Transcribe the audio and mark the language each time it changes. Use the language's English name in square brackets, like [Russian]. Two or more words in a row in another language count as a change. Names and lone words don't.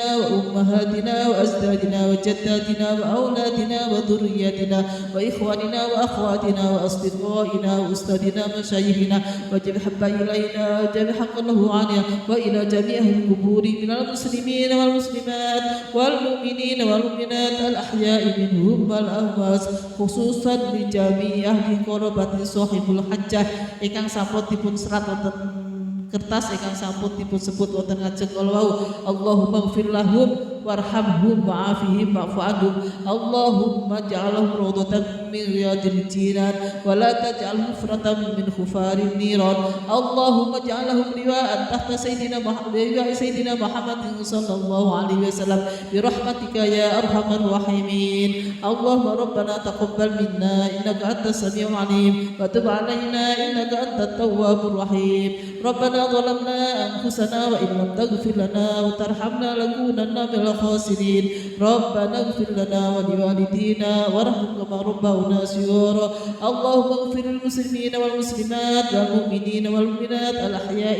[Arabic] وأمهاتنا وأجدادنا وجداتنا وأولادنا وذرياتنا وإخواننا وأخواتنا وأصدقائنا وأستاذنا ومشايخنا وجميع حب إلينا وجميع حق له عنها وإلى جميع القبور من المسلمين والمسلمات والمؤمنين والمؤمنات الأحياء منهم والأموات خصوصا لجميع أهل قرابة صاحب الحجة [Javanese] ingkang sampun dipun serat wonten kertas ingkang sampun dipun sebut wonten ngajeng kala wau. [Arabic] اللهم اغفر لهم وارحمهم وعافهم واعف عنهم اللهم اجعلهم روضة من رياض الجنان ولا تجعلهم حفرة من حفار النيران اللهم اجعلهم لواء تحت سيدنا محمد صلى الله عليه وسلم برحمتك يا أرحم الراحمين اللهم ربنا تقبل منا إنك أنت السميع العليم وتب علينا إنك أنت التواب الرحيم ربنا ظلمنا أنفسنا وإن لم تغفر لنا وترحمنا لنكونن من الخاسرين ربنا اغفر لنا ولوالدينا وارحمهم كما ربونا صغارا اللهم اغفر للمسلمين والمسلمات والمؤمنين والمؤمنات الأحياء